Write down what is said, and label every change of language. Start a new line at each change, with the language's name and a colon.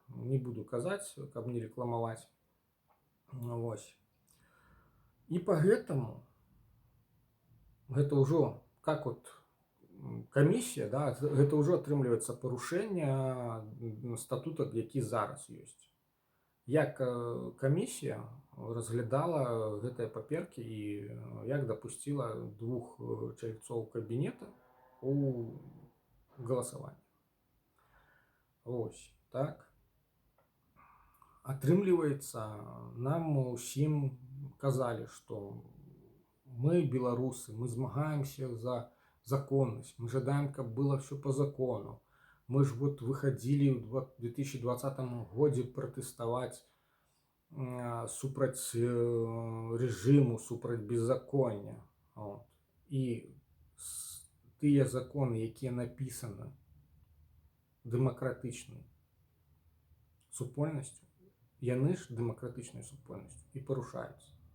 Russian: Не буду казать, каб не рекламовать. Вот. И поэтому это уже как вот комиссия, да, это уже
Belarusian: атрымліваецца парушэнне статута, які зараз ёсць. Як камісія разглядала гэтыя паперкі і як дапусціла 2 чальцоў кабінета у галасаванні. Ось так. Атрымліваецца, нам усім казалі, што мы беларусы, мы змагаемся за законность, мы жадаем, каб было
Russian: все по закону. Мы же вот выходили в 2020 году протестовать
Belarusian: супраць режиму, супраць
Russian: беззакония. Вот.
Belarusian: И тыя законы, якія написаны дэмакратычнай супольнасцю, яны ж дэмакратычнай супольнасцю і парушаюцца.